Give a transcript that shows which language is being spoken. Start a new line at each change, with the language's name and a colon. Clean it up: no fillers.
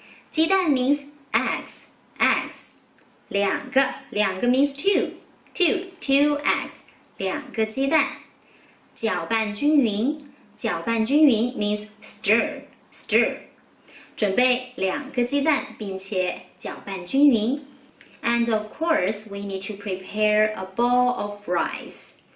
Chinese: 鸡蛋
English: means eggs.
Chinese: 两个
English: means two eggs.
Chinese: 2个鸡蛋。搅拌均匀
English: means stir.
Chinese: 准备2个鸡蛋，并且搅拌均匀。
English: And of course, we need to prepare a bowl of rice.